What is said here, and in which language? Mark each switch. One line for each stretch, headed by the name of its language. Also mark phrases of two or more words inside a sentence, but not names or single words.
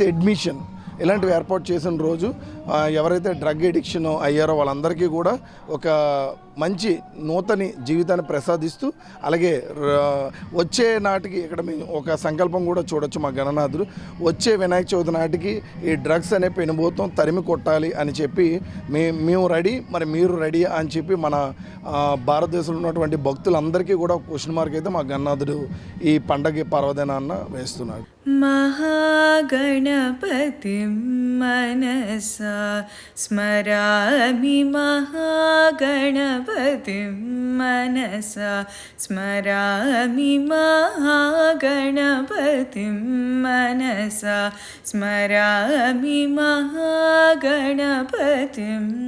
Telugu: అడ్మిషన్ ఇలాంటివి ఏర్పాటు చేసిన రోజు ఎవరైతే
English: drug addiction
Telugu: అయ్యారో వాళ్ళందరికీ కూడా ఒక మంచి నూతన జీవితాన్ని ప్రసాదిస్తూ, అలాగే వచ్చే నాటికి ఇక్కడ మేము ఒక సంకల్పం కూడా చూడొచ్చు మా గణనాథుడు, వచ్చే వినాయక చవితి నాటికి ఈ డ్రగ్స్ అనే పెనుభూతం తరిమి కొట్టాలి అని చెప్పి మేము రెడీ, మరి మీరు రెడీ అని చెప్పి మన భారతదేశంలో ఉన్నటువంటి భక్తులందరికీ కూడా
English: question mark
Telugu: అయితే మా గణనాథుడు ఈ పండగ పర్వదినాన్న వేస్తున్నాడు.
Sanskrit: महागणपतिं मनसा स्मरामि, महागणपतिं मनसा स्मरामि, महागणपतिं मनसा स्मरामि, महागणपतिं